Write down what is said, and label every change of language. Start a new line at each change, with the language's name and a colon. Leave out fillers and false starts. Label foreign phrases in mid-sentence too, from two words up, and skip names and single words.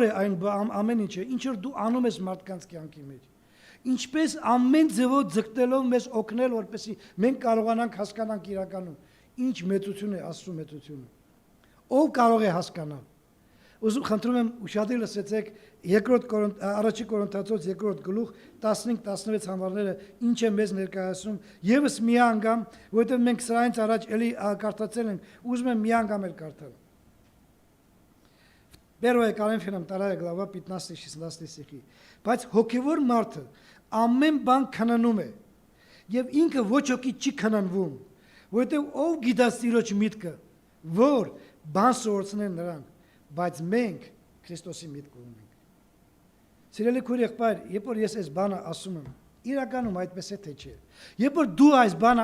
Armenian: է այն ամեն ինչը, ինչ որ դու անում ես մարդկանց կյանքի մեջ, ինչպես ամեն ձևով ձգտելով մեզ օգնել, որպեսզի մենք կարողանանք հասկանանք իրականում, ինչ մեծություն է Աստծո մեծությունը, ով կարող է հասկանալ»։ Ուզում խնդրում եմ ուշադիր լսեցեք առաջի Կորինթացոց 2-րդ գլուխ 15-16 համարները ինչ է մեզ ներկայացնում եւս մի անգամ, որովհետեւ մենք սրանից առաջ էլի կարդացել ենք, ուզում եմ մի անգամ էլ կարդալ։
Russian: 1 Коринфянам 2 глава 15-16 стихи։
Armenian: Բայց հոգևոր մարդը ամեն բան քննում է եւ ինքը ոչ ոքի չի քննվում, որովհետեւ ով գիտած Տիրոջ միտքը, որ բան սորցնեն նրան, բայց մենք Քրիստոսի միտք ունենք։ Սիրելի քույր եղբայր, երբ որ ես այս բանը ասում եմ, իրականում այդպես է թե չէ։ Երբ որ դու այս բանը